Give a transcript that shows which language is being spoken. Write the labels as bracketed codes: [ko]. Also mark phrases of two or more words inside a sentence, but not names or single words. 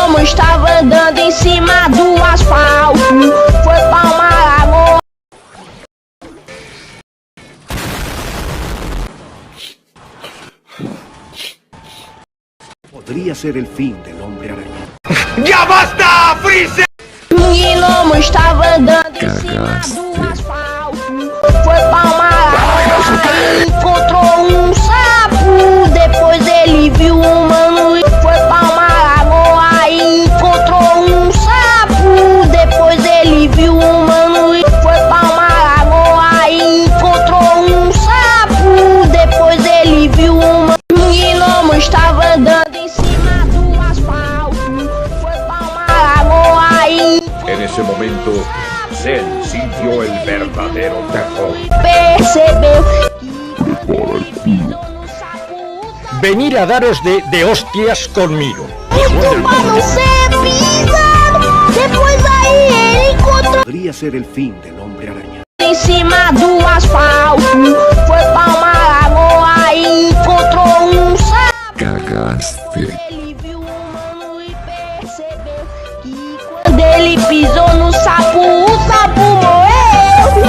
[pt] estava andando em cima do asfalto, foi pra uma lagoa. [es] Podría ser el fin del hombre araña. ¡Ya basta, Freezer! [pt] Um gnomo estava andando em cima do asfalto, foi pra uma lagoa e encontrou um sapo. Depois ele viu um humano e foi pra uma lagoa e encontrou um sapo. Depois ele viu um humano e foi pra uma lagoa e encontrou um sapo. Depois ele viu um gnomo estava andando em cima do asfalto, foi pra uma lagoa e [es] En ese momento, Zen sintió el verdadero terror. [pt] percebeu que pisou no sapo. [es] Venir a daros de hostias conmigo. [pt] Muito pra não ser pisado. Depois aí ele encontrou [es] Podría ser el fin del hombre araña. [pt] em cima do asfalto, foi pra uma lagoa e encontrou um sapo. [es] Cagaste. [pt] Ele viu um humano e percebeu que quando ele pisou no sapo, o sapo morreu.